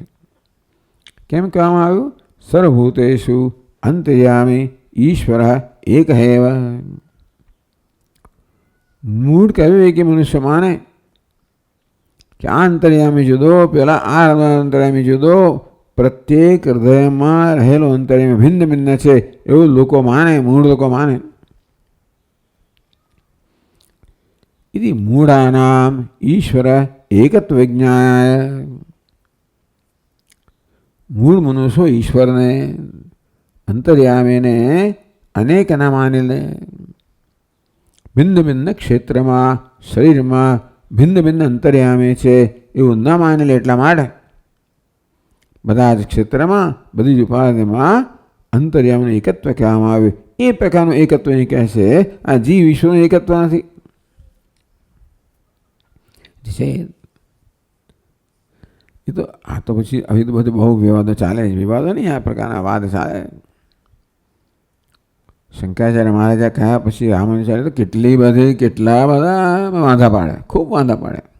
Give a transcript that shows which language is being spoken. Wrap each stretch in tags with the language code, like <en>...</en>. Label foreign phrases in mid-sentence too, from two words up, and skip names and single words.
<gu>કેમ કહેવામાં આવ્યું?</gu> <sa>सर्वभूतेषु अंतर्यामी ईश्वर एक एव.</sa> <gu>મૂળ કહ્યું કે મનુષ્ય માને કે આ અંતર્યામી જુદો, પેલા આ અંતર્યામી જુદો, પ્રત્યેક હૃદયમાં રહેલો અંતર્યામી ભિન્ન ભિન્ન છે એવું લોકો માને, મૂળ લોકો માને.</gu> <sa>इति मूढ़ानाम ईश्वर एकत्व विज्ञाय.</sa> <gu>મૂળ મનુષ્ય ઈશ્વર ને અંતર્યામી ને અનેક ન માની લે. ભિન્ન ભિન્ન ક્ષેત્ર મેં શરીર મેં ભિન્ન ભિન્ન અંતર્યામી હૈ એવં ન માની લે. એટલા માટે બધા જ ક્ષેત્ર મેં બધી જ ઉપાધિ મેં અંતર્યામી એકત્વ કહેવામાં આવ્યું. એ પ્રકારનું એકત્વ નહીં કહે આ જીવ ઈશ્વર એકત્વ નહીં છે. એ તો આ તો પછી હવે તો બધું બહુ વિવાદો ચાલે છે. વિવાદો નહીં, આ પ્રકારના વાદ ચાલે. શંકરાચાર્ય મહારાજા કહ્યા પછી રામાનુજાચાર્ય તો કેટલી બધી કેટલા બધા વાંધા પાડે, ખૂબ વાંધા પાડે.</gu>